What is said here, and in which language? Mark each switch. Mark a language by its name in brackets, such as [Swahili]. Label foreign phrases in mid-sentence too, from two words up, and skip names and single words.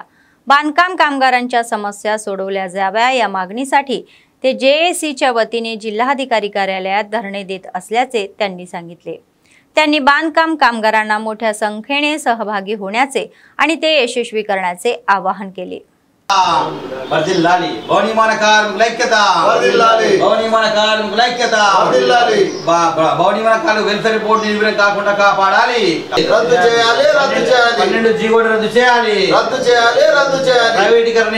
[Marathi] बांधकाम कामगारांच्या समस्या सोडवल्या जाव्या या मागणीसाठी ते JACच्या वतीने जिल्हाधिकारी कार्यालयात धरणे देत असल्याचे त्यांनी सांगितले। त्यांनी बांधकाम कामगारांना मोठ्या संख्येने सहभागी होण्याचे आणि ते यशस्वी करण्याचे आवाहन केले। [Telugu] వర్ధిల్లాలి భవనిర్మాణ కార్మికుల ఐక్యత వర్ధిల్లాలి భవనిర్మాణ కార్మికుల ఐక్యత వర్ధిల్లాలి భవనిర్మాణ కార్మికుల [English] welfare board [Telugu] నిర్వీర్యం కాకుండా కాపాడాలి రద్దు చేయాలి 12 జీవోను రద్దు చేయాలి ప్రైవేటీకరణ